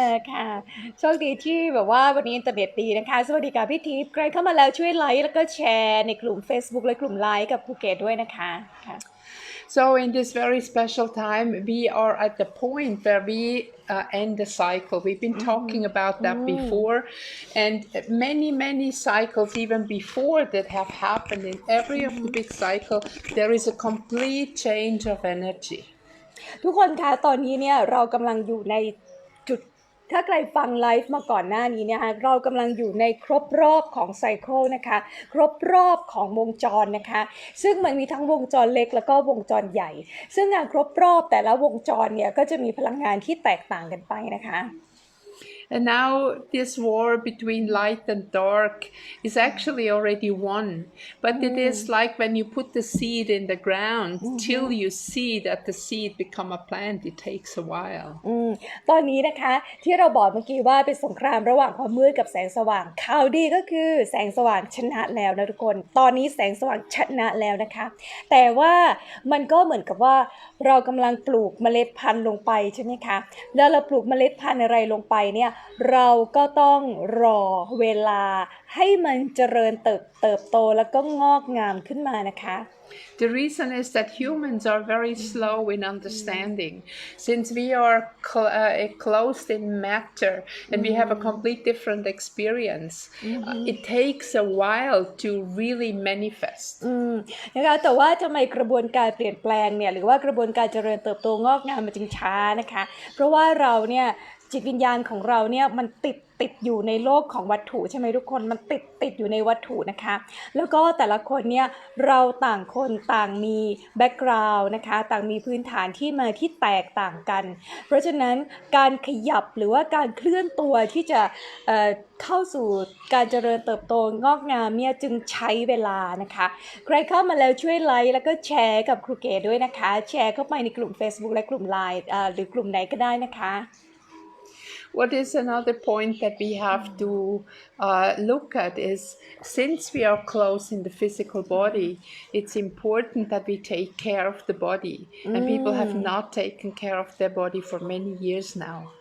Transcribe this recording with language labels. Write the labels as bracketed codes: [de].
[th] ค่ะโชคดีที่แบบว่าวันนี้อินเทอร์เน็ตดีนะคะสวัสดีค่ะพี่ทิพย์ใครเข้ามาแล้วช่วยไลค์แล้วก็แชร์ในกลุ่ม Facebook และกลุ่มไลค์กับภูเก็ตด้วยนะคะค่ะ [en] So in this very special time, we are at the point where we end the cycle. We've been talking about that before, and many cycles even before that have happened. In every of the big cycle, there is a complete change of energy. [th] ทุกคนคะตอนนี้เนี่ยเรากำลังอยู่ในจุดถ้าใครฟังไลฟ์มาก่อนหน้านี้เนี่ยเรากำลังอยู่ในครบรอบของไซเคิลนะคะครบรอบของวงจรนะคะซึ่งมันมีทั้งวงจรเล็กแล้วก็วงจรใหญ่ซึ่งงานครบรอบแต่ละวงจรเนี่ยก็จะมีพลังงานที่แตกต่างกันไปนะคะ [en] And now this war between light and dark is actually already won. But it is like when you put the seed in the ground, till you see that the seed become a plant, it takes a while. [th] ตอนนี้นะคะที่เราบอกเมื่อกี้ว่าเป็นสงครามระหว่างความมืดกับแสงสว่างข่าวดีก็คือแสงสว่างชนะแล้วนะทุกคนตอนนี้แสงสว่างชนะแล้วนะคะแต่ว่ามันก็เหมือนกับว่าเรากำลังปลูกเมล็ดพันธุ์ลงไปใช่ไหมคะแล้วเราปลูกเมล็ดพันธุ์อะไรลงไปเนี่ยเราก็ต้องรอเวลาให้มันเจริญเติบโตแล้วก็งอกงามขึ้นมานะคะ [en] The reason is that humans are very slow in understanding. Since we are closed in matter and we have a complete different experience, it takes a while to really manifest. [th] นะคะแต่ว่าทำไมกระบวนการเปลี่ยนแปลงเนี่ยหรือว่ากระบวนการเจริญเติบโตงอกงามมันจึงช้านะคะเพราะว่าเราเนี่ยจิตวิญญาณของเราเนี่ยมันติดอยู่ในโลกของวัตถุใช่ไหมทุกคนมันติดอยู่ในวัตถุนะคะแล้วก็แต่ละคนเนี่ยเราต่างคนต่างมีแบ็กกราวด์นะคะต่างมีพื้นฐานที่มาที่แตกต่างกันเพราะฉะนั้นการขยับหรือว่าการเคลื่อนตัวที่จะ เข้าสู่การเจริญเติบโตงอกงามเนี่ยจึงใช้เวลานะคะใครเข้ามาแล้วช่วยไลค์แล้วก็แชร์กับครูเก๋ด้วยนะคะแชร์เข้าไปในกลุ่ม Facebook และกลุ่ม LINE หรือกลุ่มไหนก็ได้นะคะ [en] What is another point that we have to look at is, since we are close in the physical body, it's important that we take care of the body. And people have not taken care of their body for many years now.